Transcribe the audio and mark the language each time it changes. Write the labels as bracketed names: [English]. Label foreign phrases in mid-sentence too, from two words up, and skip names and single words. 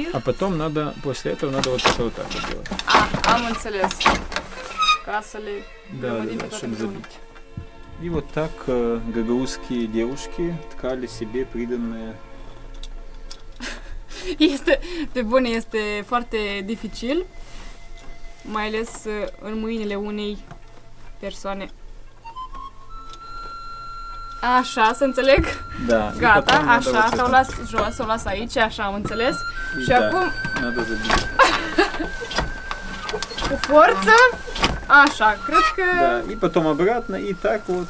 [Russian] А потом надо, после этого надо вот это вот так вот делать. [Romanian] Am înțeles. Ca să le [Russian] Да, [Romanian] grămădim pe [Russian] да, [Romanian] toate [Russian] чтобы [Romanian] împreună. [Russian] забить. И вот так гагаузские девушки ткали себе приданное. [Romanian] Este, pe bune, este foarte dificil, mai ales în mâinile unei persoane. Așa, să înțeleg? [Russian] Да, и [Romanian] Gata, [Russian] потом надо [Romanian] așa, [Russian] вот [Romanian] s-o [Russian] это. [Romanian] las jos, o las aici, așa am înțeles. [Russian] И [Romanian] Și [Russian] да, [Romanian] acum, [Russian] надо забить. [Romanian] cu forță, așa, cred că... [Russian] Да, и потом обратно, и так вот.